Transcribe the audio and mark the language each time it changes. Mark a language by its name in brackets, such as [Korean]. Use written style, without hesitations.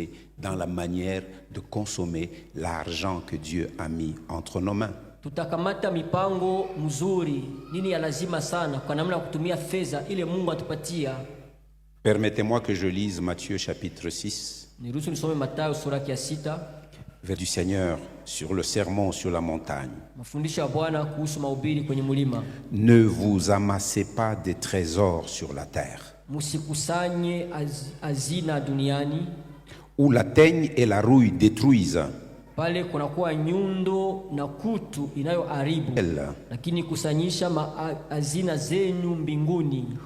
[French] et dans la manière de consommer l'argent que Dieu a mis entre nos mains. [Swahili] tutakamata mipango mzuri, nini ya lazima sana kwa namna ya kutumia fedha ile Mungu atupatia. [French] Permettez-moi que je lise Matthieu chapitre 6, [Swahili] Niruhusu nisome Mathayo sura ya 6, [French] vers du Seigneur sur le sermon sur la montagne. [Swahili] mafundisho ya Bwana kuhusu mahubiri kwenye mlima. [French] Ne vous amassez pas des trésors sur la terre, [Swahili] Msikusanye hazina duniani, [French] où la teigne et la rouille détruisent, [Swahili] pale kunakuwa nyundo na kutu inayoharibu, [French] elle, [Swahili] lakini kusanyisha hazina zenyu mbinguni,